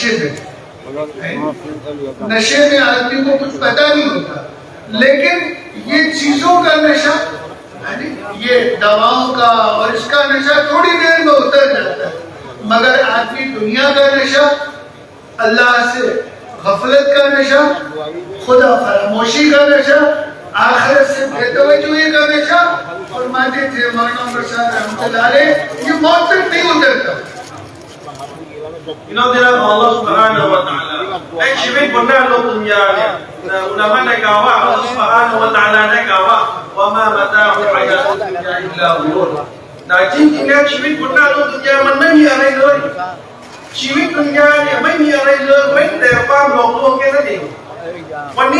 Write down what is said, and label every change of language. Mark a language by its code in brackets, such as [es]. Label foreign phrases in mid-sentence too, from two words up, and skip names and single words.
[hi] नशे में आदमी को कुछ पता नहीं होता लेकिन ये चीजों का नशा ये दवाओं का और इसका नशा थोड़ी देर में उतर जाता है मगर आदमी दुनिया का नशा अल्लाह से गफलत का नशा खुदा फरामोशी का नशा आखिरत से बेतवज्जोही का नशा फरमाते थे मौलाना प्रसाद रहमतुल्लाह अलैह ये मौत तक नहीं उतरता [th] พี่น้องที่รักของอัลลอฮฺ [ar] سبحانه وتعالى [th] ในชีวิตบนหน้าโลกดุนยาเนี่ยอุลามะได้กล่าวว่าอัลลอฮฺ سبحانه และ تعالى ได้กล่าวว่าว่า มามาตาอุฮัยะตุนยาอิลลาฮุรุน จริงๆแล้วชีวิตบนหน้าโลกดุนยามันไม่มีอะไรเลยชีวิตดุนยาเนี่ยไม่มีอะไรเลยเว้นแต่ความหลอกลวงแค่นั้นเองวันนี้